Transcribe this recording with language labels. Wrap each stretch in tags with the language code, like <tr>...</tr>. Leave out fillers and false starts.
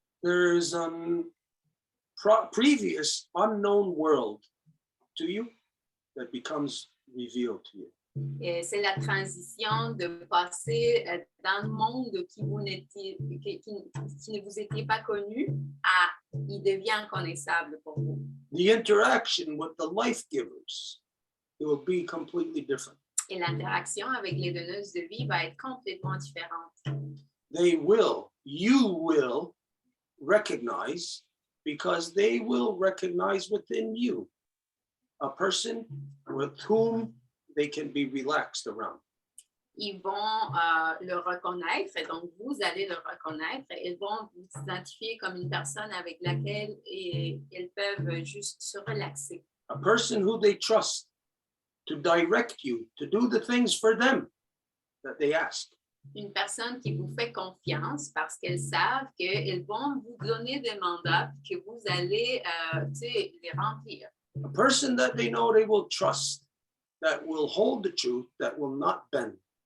<en>there's previous unknown world to you that becomes revealed to you.</en> <fr>Et c'est la transition de passer dans le monde qui ne vous était pas connu à il devient connaissable pour vous.</fr> <en>The interaction with the life givers, it will be completely different.</en> <fr>Et l'interaction avec les donneuses de vie va être complètement différente.</fr> <en>You will recognize, because they will recognize within you a person with whom they can be relaxed around.</en> <fr>Ils vont le reconnaître, et donc vous allez le reconnaître, et ils vont vous identifier comme une personne avec laquelle ils peuvent juste se relaxer.</fr> <en>A person who they trust to direct you to do the things for them that they ask.</en> <fr>Une personne qui vous fait confiance parce qu'elles savent qu'elles vont vous donner des mandats que vous allez les remplir.</fr> <en>A person that they know they will trust, that will hold the truth, that will not bend.</en>